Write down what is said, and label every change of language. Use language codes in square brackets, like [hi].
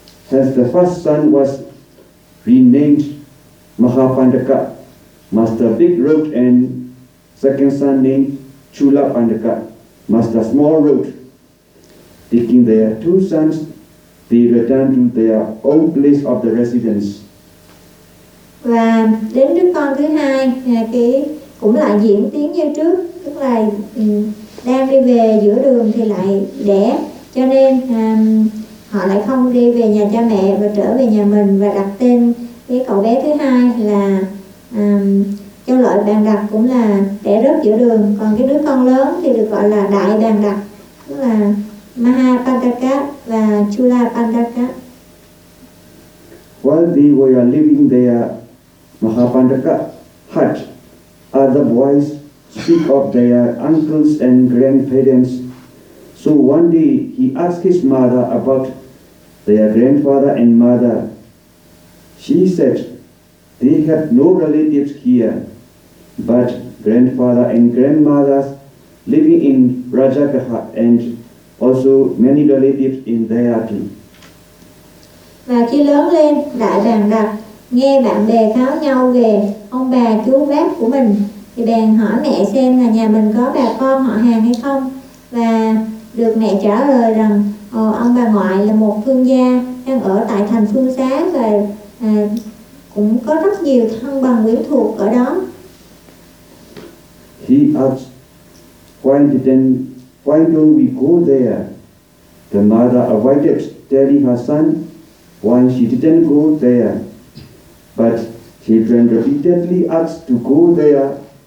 [en] Hence the first son was renamed Mahapandaka, Master Big Road, and second son named Chula Pandaka, Master Small Road. Taking their two sons, they returned to their own place of the residence. [vi] Và đến đứa con thứ hai, cái cũng lại diễn tiến như trước, tức là đang đi về giữa đường thì lại đẻ, cho nên họ lại không đi về nhà cha mẹ và trở về nhà mình và đặt tên cái cậu bé thứ hai là Châu Lợi Bàn Đặc, cũng là đẻ rớt giữa đường. Còn cái đứa con lớn thì được gọi là Đại Bàn Đặc, tức là Maha Pandaka và Chula Pandaka. [en] While they were living there, Mahapandaka hut, other boys speak of their uncles and grandparents. So one day he asked his mother about their grandfather and mother. She said they have no relatives here, but grandfather and grandmothers living in Rajagaha and also many relatives in their [vi] team. Và khi lớn lên, Đại Bàn Đặc nghe bạn bè kháo nhau về ông bà chú bác của mình, thì bèn hỏi mẹ xem là nhà mình có bà con họ hàng hay không, và được mẹ trả lời rằng ông bà ngoại là một thương gia đang ở tại thành Phương Xá và cũng có rất nhiều thân bằng quyến thuộc ở đó. [en] He asked, why don't we go there? The mother avoided telling her son why she didn't go there. But children repeatedly asked to go there.